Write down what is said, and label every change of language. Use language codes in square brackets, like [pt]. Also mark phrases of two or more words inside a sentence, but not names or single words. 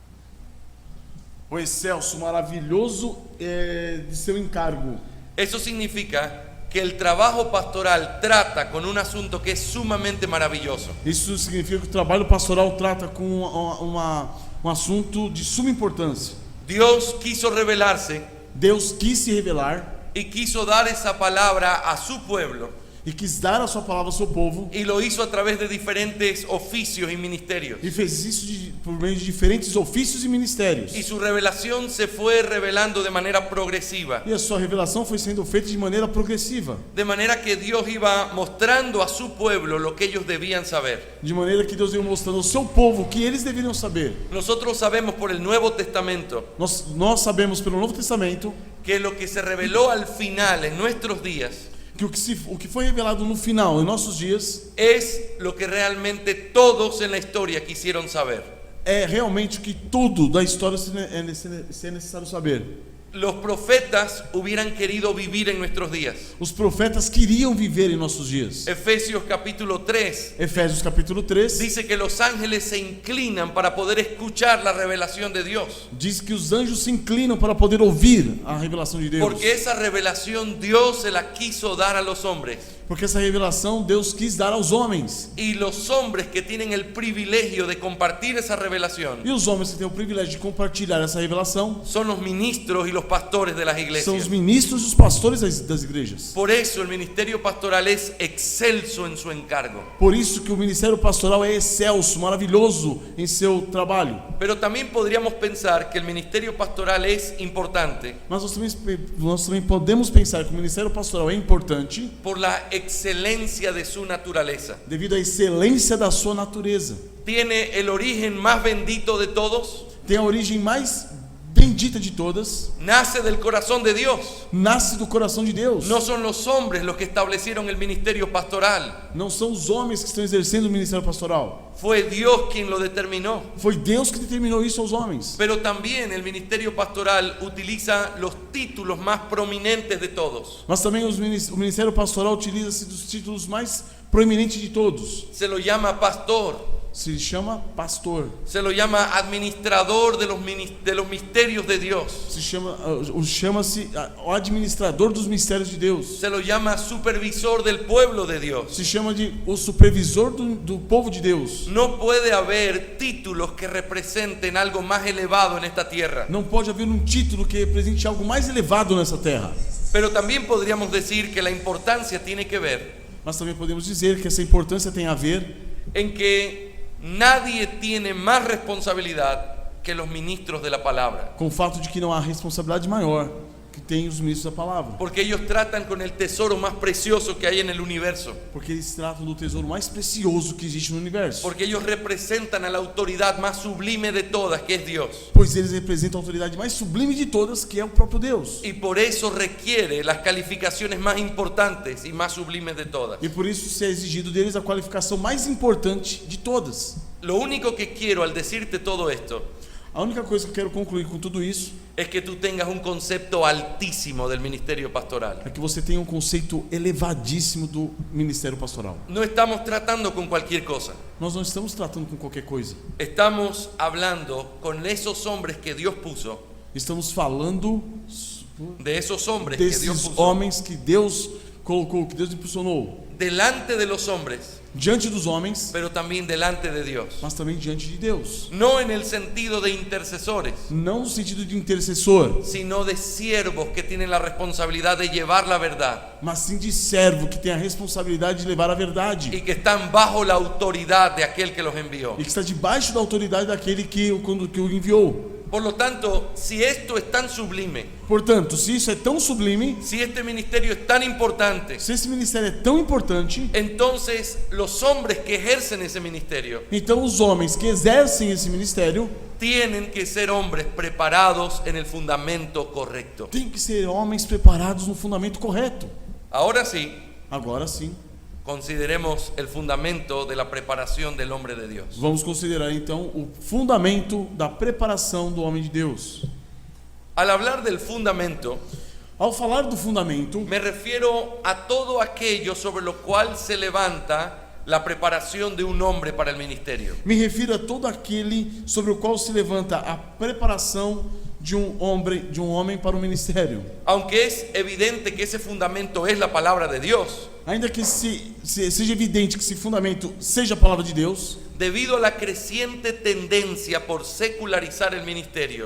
[pt] o excelso, maravilhoso de seu encargo. [es] Eso significa que el trabajo pastoral trata con un asunto que es sumamente maravilloso. [pt] Isso significa que o trabalho pastoral trata com um assunto de suma importância. [es] Dios quiso revelarse [pt] Deus quis se revelar [es] y quiso dar esa palabra a su pueblo, [pt] e quis dar a sua palavra ao seu povo, [es] y lo hizo a través de diferentes oficios y ministerios. [pt] e fez isso por meio de diferentes ofícios e ministérios. [es] Y su revelación se fue revelando de manera progresiva, [pt] E a sua revelação foi sendo feita de maneira progressiva, [es] de manera que Dios iba mostrando a su pueblo lo que ellos debían saber. [pt] de maneira que Deus ia mostrando ao seu povo o que eles deveriam saber. [es] Nosotros sabemos por el Nuevo Testamento [pt] Nós sabemos pelo Novo Testamento [es] que lo que se reveló al final en nuestros días [pt] que o que foi revelado no final, em nossos dias, [es] es lo que realmente todos en la historia quisieron saber. [pt] é realmente o que tudo da história se é necessário saber. [es] Los profetas hubieran querido vivir en nuestros días. [pt] Os profetas queriam viver em nossos dias. [es] Efesios capítulo 3 [pt] Efésios capítulo 3 [es] dice que los ángeles se inclinan para poder escuchar la revelación de Dios, [pt] diz que os anjos se inclinam para poder ouvir a revelação de Deus. [es] porque esa revelación Dios se la quiso dar a los hombres, [pt] Porque essa revelação Deus quis dar aos homens. [es] y los hombres que tienen el privilegio de compartir esa revelación [pt] E os homens que têm o privilégio de compartilhar essa revelação [es] son los ministros y los pastores de las [pt] são os [es] iglesias. [pt] ministros e os pastores das igrejas. [es] Por eso el ministerio pastoral es excelso en su encargo. [pt] Por isso que o ministério pastoral é excelso, maravilhoso em seu trabalho. [es] Pero también podríamos pensar que el ministerio pastoral es importante [pt] Mas nós também podemos pensar que o ministério pastoral é importante [es] por la excelencia de su naturaleza. [pt] devido à excelência da sua natureza. [es] Tiene el origen más bendito de todos, [pt] Tem a origem mais bendita de todas, [es] nace del corazón de Dios. [pt] nasce do coração de Deus. [es] No son los hombres los que establecieron el ministerio pastoral, [pt] Não são os homens que estão exercendo o ministério pastoral. [es] fue Dios quien lo determinó. [pt] Foi Deus que determinou isso aos homens. [es] Pero también el ministerio pastoral utiliza los títulos más prominentes de todos. [pt] Mas também o ministério pastoral utiliza-se dos títulos mais proeminentes de todos. [es] Se lo llama pastor, [pt] Se chama pastor. [es] se lo llama administrador de los misterios de Dios, [pt] Chama-se o administrador dos mistérios de Deus. [es] se lo llama supervisor del pueblo de Dios. [pt] Se chama de o supervisor do povo de Deus. [es] No puede haber títulos que representen algo más elevado en esta tierra. [pt] Não pode haver um título que represente algo mais elevado nessa terra. [es] Pero también podríamos decir que la importancia tiene que ver [pt] Mas também podemos dizer que essa importância tem a ver [es] en que nadie tiene más responsabilidad que los ministros de la palabra, [pt] com o fato de que não há responsabilidade maior que tem os ministros da palavra. [es] porque ellos tratan con el tesoro más precioso que hay en el universo, [pt] Porque eles tratam do tesouro mais precioso que existe no universo. [es] porque ellos representan a la autoridad más sublime de todas, que es Dios, [pt] Pois eles representam a autoridade mais sublime de todas, que é o próprio Deus. [es] y por eso requiere las calificaciones más importantes y más sublimes de todas. [pt] E por isso se é exigido deles a qualificação mais importante de todas. [es] Lo único que quiero al decirte todo esto [pt] A única coisa que eu quero concluir com tudo isso [es] es que tú tengas un concepto altísimo del ministerio pastoral. [pt] é que você tenha um conceito elevadíssimo do ministério pastoral. [es] No estamos tratando con cualquier cosa. [pt] Nós não estamos tratando com qualquer coisa. [es] Estamos hablando con esos hombres que Dios puso, [pt] Estamos falando [es] de esos hombres que Dios [pt] desses [es] puso [pt] homens que Deus colocou, que Deus impulsionou [es] delante de los hombres, [pt] diante dos homens, [es] pero también delante de Dios. [pt] mas também diante de Deus. [es] No en el sentido de intercesores, [pt] Não no sentido de intercessor, [es] sino de siervos que tienen la responsabilidad de llevar la verdad [pt] mas sim de servo que tem a responsabilidade de levar a verdade [es] y que están bajo la autoridad de aquel que los envió. [pt] e que está debaixo da autoridade daquele que o enviou. [es] Por lo tanto, si esto es tan sublime, [pt] Portanto, se isso é tão sublime, [es] si este ministerio es tan importante, [pt] se esse ministério é tão importante, [es] entonces los hombres que ejercen ese ministerio [pt] então os homens que exercem esse ministério [es] tienen que ser hombres preparados en el fundamento correcto. [pt] têm que ser homens preparados no fundamento correto. [es] Ahora sí, [pt] Agora sim, [es] consideremos el fundamento de la preparación del hombre de Dios. [pt] vamos considerar então o fundamento da preparação do homem de Deus. [es] Al hablar del fundamento, [pt] Ao falar do fundamento, [es] me refiero a todo aquello sobre lo cual se levanta la preparación de un hombre para el ministerio. [pt] me refiro a todo aquele sobre o qual se levanta a preparação de um homem para o ministério. [es] Aunque es evidente que ese fundamento es la palabra de Dios, [pt] Ainda que seja evidente que esse fundamento seja a palavra de Deus, [es] debido a la creciente tendencia por secularizar el ministerio,